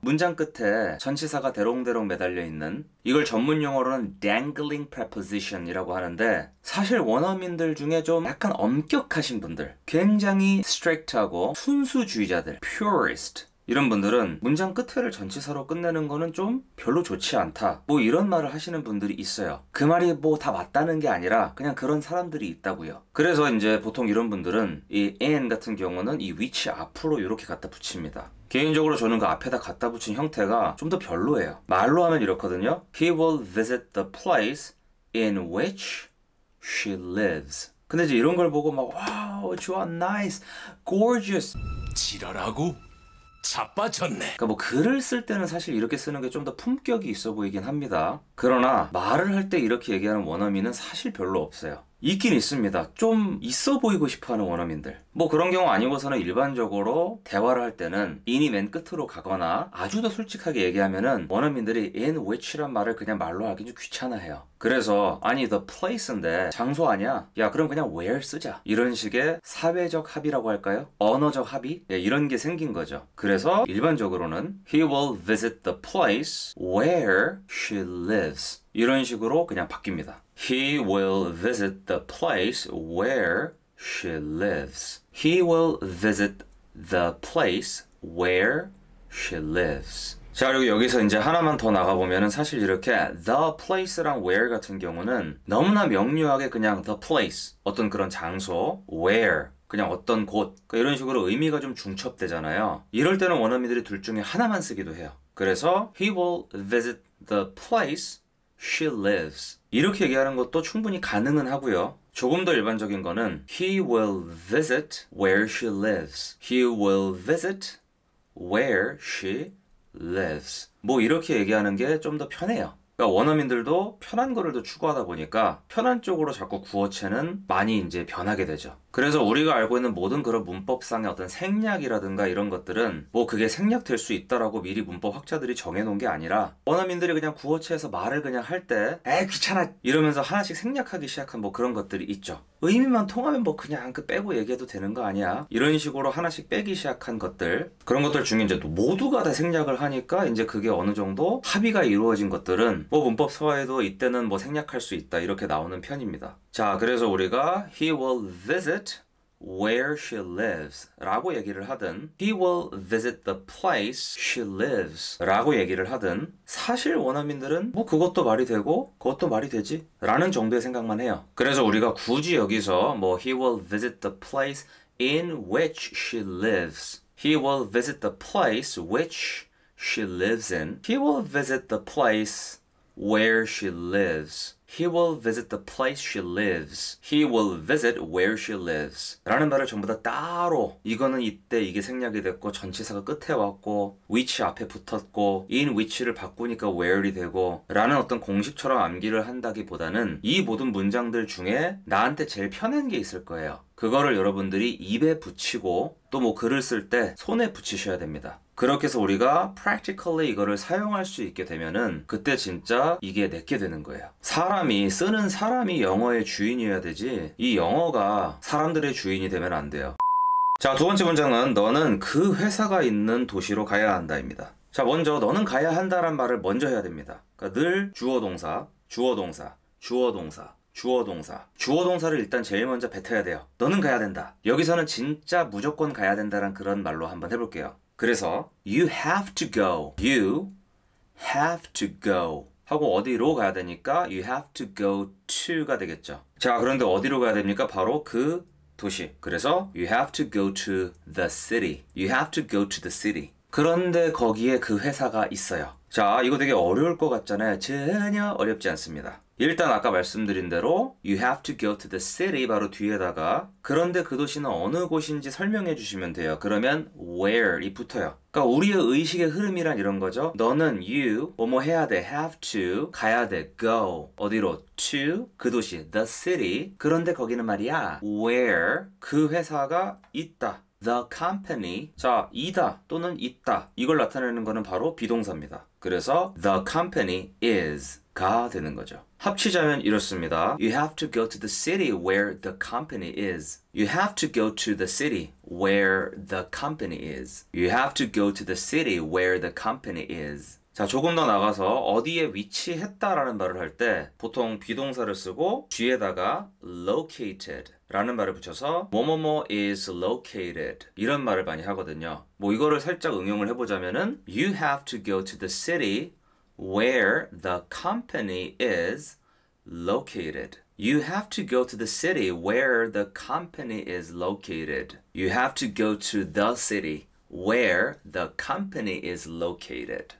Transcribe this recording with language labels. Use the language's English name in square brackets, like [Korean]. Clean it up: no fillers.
[Korean] 문장 끝에 전치사가 대롱대롱 매달려 있는, 이걸 전문 용어로는 dangling preposition 이라고 하는데, 사실 원어민들 중에 좀 약간 엄격하신 분들, 굉장히 strict하고 순수주의자들, purist 이런 분들은 문장 끝을 전치사로 끝내는 거는 좀 별로 좋지 않다, 뭐 이런 말을 하시는 분들이 있어요. 그 말이 뭐 다 맞다는 게 아니라 그냥 그런 사람들이 있다고요. 그래서 이제 보통 이런 분들은 이 and 같은 경우는 이 which 앞으로 이렇게 갖다 붙입니다. 개인적으로 저는 그 앞에다 갖다 붙인 형태가 좀 더 별로예요. 말로 하면 이렇거든요. [English] He will visit the place in which she lives. [Korean] 근데 이제 이런 걸 보고 막 와우, 좋아, nice, gorgeous 지랄하고 자빠졌네. 그러니까 뭐 글을 쓸 때는 사실 이렇게 쓰는 게 좀 더 품격이 있어 보이긴 합니다. 그러나 말을 할 때 이렇게 얘기하는 원어민은 사실 별로 없어요. 있긴 있습니다. 좀 있어 보이고 싶어하는 원어민들. 뭐 그런 경우 아니고서는 일반적으로 대화를 할 때는 in이 맨 끝으로 가거나 아주 더 솔직하게 얘기하면은 원어민들이 in which란 말을 그냥 말로 하기 좀 귀찮아해요. 그래서 아니 the place인데 장소 아니야? 야, 그럼 그냥 where 쓰자. 이런 식의 사회적 합의라고 할까요? 언어적 합의? 네, 이런 게 생긴 거죠. 그래서 일반적으로는 [English] he will visit the place where she lives. [Korean] 이런 식으로 그냥 바뀝니다. [English] He will visit the place where she lives. He will visit the place where she lives. [Korean] 자, 그리고 여기서 이제 하나만 더 나가보면은 사실 이렇게 the place랑 where 같은 경우는 너무나 명료하게 그냥 the place, 어떤 그런 장소, where, 그냥 어떤 곳, 그러니까 이런 식으로 의미가 좀 중첩되잖아요. 이럴 때는 원어민들이 둘 중에 하나만 쓰기도 해요. 그래서 [English] he will visit the place she lives. [Korean] 이렇게 얘기하는 것도 충분히 가능은 하고요. 조금 더 일반적인 거는 [English] he will visit where she lives. He will visit where she lives. [Korean] 뭐 이렇게 얘기하는 게 좀 더 편해요. 그러니까 원어민들도 편한 거를 더 추구하다 보니까 편한 쪽으로 자꾸 구어체는 많이 이제 변하게 되죠. 그래서 우리가 알고 있는 모든 그런 문법상의 어떤 생략이라든가 이런 것들은 뭐 그게 생략될 수 있다라고 미리 문법 학자들이 정해놓은 게 아니라 원어민들이 그냥 구어체에서 말을 그냥 할 때 에이 귀찮아 이러면서 하나씩 생략하기 시작한 뭐 그런 것들이 있죠. 의미만 통하면 뭐 그냥 그 빼고 얘기해도 되는 거 아니야? 이런 식으로 하나씩 빼기 시작한 것들 그런 것들 중에 이제 또 모두가 다 생략을 하니까 이제 그게 어느 정도 합의가 이루어진 것들은 뭐 문법 서에도 이때는 뭐 생략할 수 있다 이렇게 나오는 편입니다. 자, 그래서 우리가 [English] he will visit where she lives [Korean] 라고 얘기를 하든 [English] he will visit the place she lives [Korean] 라고 얘기를 하든 사실 원어민들은 뭐 그것도 말이 되고 그것도 말이 되지 라는 정도의 생각만 해요. 그래서 우리가 굳이 여기서 뭐 [English] he will visit the place in which she lives he will visit the place which she lives in he will visit the place where she lives He will visit the place she lives. He will visit where she lives. [Korean] 라는 말을 전부 다 따로 이거는 이때 이게 생략이 됐고 전치사가 끝에 왔고 which 앞에 붙었고 in which를 바꾸니까 where이 되고 라는 어떤 공식처럼 암기를 한다기보다는 이 모든 문장들 중에 나한테 제일 편한 게 있을 거예요. 그거를 여러분들이 입에 붙이고 또 뭐 글을 쓸 때 손에 붙이셔야 됩니다. 그렇게 해서 우리가 practically 이거를 사용할 수 있게 되면은 그때 진짜 이게 내게 되는 거예요. 쓰는 사람이 영어의 주인이어야 되지 이 영어가 사람들의 주인이 되면 안 돼요. 자, 두 번째 문장은 너는 그 회사가 있는 도시로 가야 한다입니다. 자, 먼저 너는 가야 한다란 말을 먼저 해야 됩니다. 그러니까 늘 주어 동사, 주어 동사, 주어 동사 주어 동사를 일단 제일 먼저 뱉어야 돼요. 너는 가야 된다. 여기서는 진짜 무조건 가야 된다란 그런 말로 한번 해볼게요. 그래서 [English] you have to go. You have to go. [Korean] 하고 어디로 가야 되니까 [English] you have to go to [Korean] 가 되겠죠. 자, 그런데 어디로 가야 됩니까? 바로 그 도시. 그래서 [English] you have to go to the city. You have to go to the city. [Korean] 그런데 거기에 그 회사가 있어요. 자, 이거 되게 어려울 것 같잖아요. 전혀 어렵지 않습니다. 일단 아까 말씀드린 대로 [English] you have to go to the city [Korean] 바로 뒤에다가 그런데 그 도시는 어느 곳인지 설명해 주시면 돼요. 그러면 where이 붙어요. 그러니까 우리의 의식의 흐름이란 이런 거죠. 너는 you 뭐뭐 해야 돼 have to 가야 돼 go 어디로 to 그 도시 the city 그런데 거기는 말이야 where 그 회사가 있다. The company 자 이다 또는 있다 이걸 나타내는 거는 바로 비동사입니다. 그래서 the company is 가 되는 거죠. 합치자면 이렇습니다. [English] You have to go to the city where the company is. You have to go to the city where the company is. You have to go to the city where the company is. [Korean] 자, 조금 더 나가서 어디에 위치했다라는 말을 할 때 보통 비동사를 쓰고 뒤에다가 located 라는 말을 붙여서 뭐뭐뭐 is located 이런 말을 많이 하거든요. 뭐 이거를 살짝 응용을 해보자면은 [English] You have to go to the city where the company is located. You have to go to the city where the company is located. You have to go to the city where the company is located.